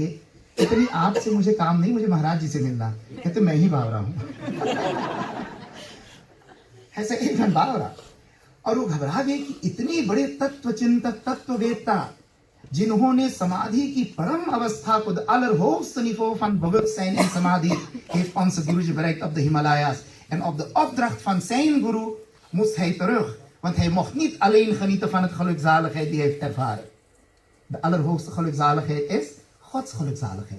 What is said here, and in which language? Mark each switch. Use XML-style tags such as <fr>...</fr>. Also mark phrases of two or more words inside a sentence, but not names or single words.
<hi>इतनी आपसे मुझे काम नहीं, मुझे महाराज जी से मिलना. कहते मैं ही बावरा हूं. ऐसे 1 घंटा बावरा. और वो घबरा गए कि इतनी बड़े तत्व चिंतक, तत्ववेत्ता, जिन्होंने समाधि की परम अवस्था को,</hi> <nl>de allerhoogste niveau van bewustzijn en samadhi, heeft onze Guruji bereikt op de Himalayas. En op de opdracht van zijn guru moest hij terug. Want hij mocht niet alleen genieten van het gelukzaligheid die hij heeft ervaren. De allerhoogste gelukzaligheid is Gods gelukzaligheid.</nl>